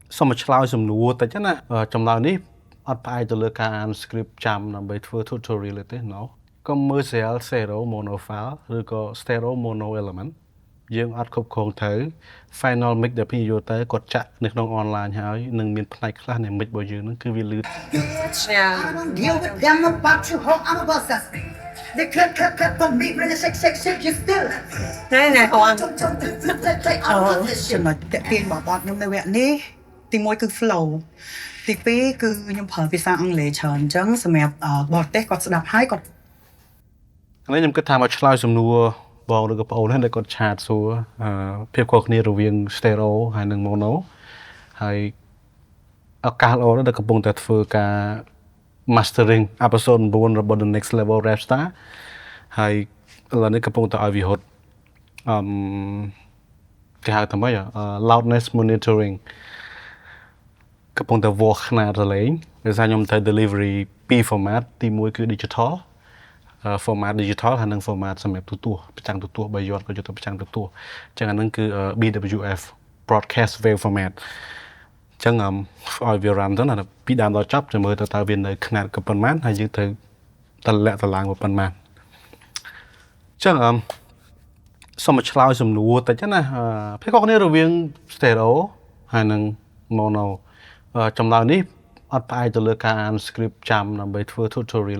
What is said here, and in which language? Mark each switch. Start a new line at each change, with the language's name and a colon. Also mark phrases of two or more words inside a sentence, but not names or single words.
Khmer: សូមឆ្លើយសំណួរតិចណាចម្លើយនេះអត់ផ្អែកទៅលើការអាន script ចាំដើម្បីធ្វើ tutorial ទេ
English: no commercial stereo mono file
Khmer: ឬក៏
English: stereo mono element
Khmer: យើងអត់គ្រប់គ្រងត្រូវ
English: final mix
Khmer: ដែលพี่យកទៅគាត់ចាក់នៅក្នុង online ហើយនឹងមានផ្នែកខ្លះនៃ mix របស់យើងហ្នឹងគឺវាលឺ
English: I don't deal with them about you, ho, I'm a boss, that's me. They cut for me, when they shake, you still. ណែហួង Play, I'm a this shit.
Khmer: ចំណុចតាក់ទាញរបស់ខ្ញុំនៅវគ្គនេះទី1គឺ flow ទី2គឺខ្ញុំប្រើភាសាអង់គ្លេសច្រើនអញ្ចឹងសម្រាប់បរទេសគាត់ស្ដាប់ហើយគាត់ ឥឡូវខ្ញុំគិតថាមកឆ្លើយសំណួរបងឬក៏បងអូនហ្នឹងដែលគាត់ឆាតសួរភាពខុសគ្នារវាង stereo ហើយនិង mono ហើយឱកាសល្អណាស់ដែលកំពុងតែធ្វើការ mastering episode 9 របស់ The Next Level Rap Star ហើយឥឡូវនេះកំពុងតែឲ្យវាហត់គេហៅថាម៉េច
English: loudness monitoring
Khmer: កំពុងតែវាស់ខ្នាតរលែងដោយសារ ខ្ញុំត្រូវ delivery 2 format ទី1គឺ
English: digital format digital
Khmer: ហើយនិង format សម្រាប់ទូរទស្សន៍ប្រចាំទូរទស្សន៍បើយត់ក៏យកទៅប្រចាំទូរទស្សន៍អញ្ចឹងអាហ្នឹងគឺ
English: BWF broadcast wave format
Khmer: អញ្ចឹងឲ្យវា run ទៅណាពីដើមដល់ចប់ចាំមើលទៅតើវានៅខ្នាតប៉ុន្មាន ហើយយើងត្រូវតម្លាក់តម្លើងប៉ុន្មានអញ្ចឹងសូមឆ្លើយសំណួរតិចណាភាពខុសគ្នារវាង stereo ហើយនិង mono ចម្លើយនេះអត់ផ្អែកទៅលើការអាន script ចាំដើម្បីធ្វើ tutorial